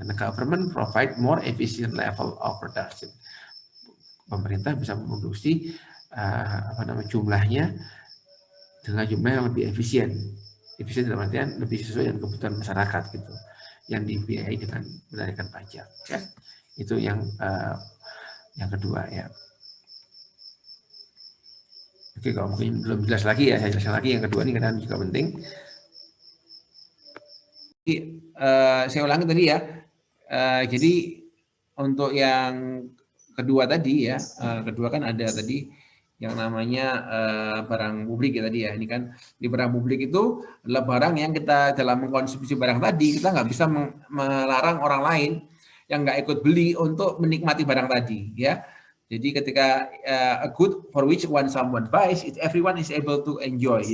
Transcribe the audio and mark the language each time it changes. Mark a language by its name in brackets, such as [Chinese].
[Indonesian] Karena [English] government provide more efficient level of production. [Indonesian] Pemerintah bisa memproduksi jumlahnya dengan jumlah yang lebih efisien dalam artian lebih sesuai dengan kebutuhan masyarakat gitu, yang dibiayai dengan menarikan pajak. Ya. Itu yang kedua ya. Oke, kalau mungkin belum jelas lagi ya, saya jelaskan lagi yang kedua ini karena juga penting. Jadi, saya ulangi tadi ya. Jadi untuk yang kedua tadi ya, kedua kan ada tadi yang namanya barang publik ya tadi ya. Ini kan di barang publik itu adalah barang yang kita dalam mengkonsumsi barang tadi, kita nggak bisa melarang orang lain yang nggak ikut beli untuk menikmati barang tadi ya. Jadi ketika [English] a good for which someone buys, everyone is able to enjoy.